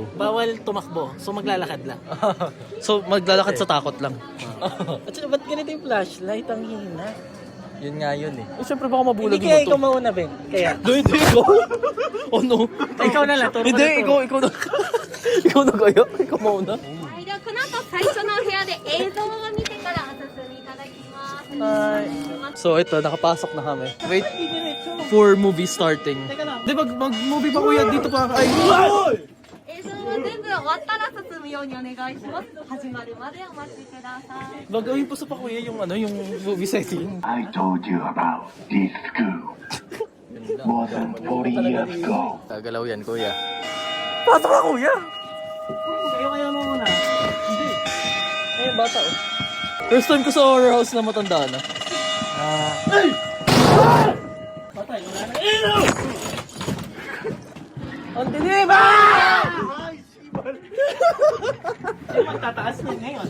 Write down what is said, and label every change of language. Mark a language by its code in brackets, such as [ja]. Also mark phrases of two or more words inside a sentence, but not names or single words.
[tl] Bawal tumakbo, so maglalakad lang. so maglalakad sa takot lang. At saka ba't ganito yung flashlight? Ang hina. Yun nga yun eh. Siyempre baka mabulag Hindi kaya ikaw mauna, Ben. Kaya. Hindi, ikaw. [en] Oh no. [tl] Ikaw na lang. Hindi, ikaw na. Ikaw na kaya? Ikaw mauna. [ja] はい、ではこの後最初のお部屋で映像を見てからお進みいただきます。 [tl] So, ito, nakapasok na kami. [en] Wait for movie starting. [tl] Teka lang. Di, mag-movie pa kuya. Dito pa. Ay! [ja] 映像は全部終わったら進むようにお願いします。始まるまでお待ちください。 [tl] Bagawin pa sa pa kuya yung movie setting. [en] I told you about this school more than 40 years ago. [tl] Gagalaw yan kuya. Pasok ka, kuya! Kaya mo muna. Hindi. Ayun, bata oh. First time ko sa horror house na matanda na. Patay, wala na. Ilaw! Ang dilim! Ay, magtataas na ngayon.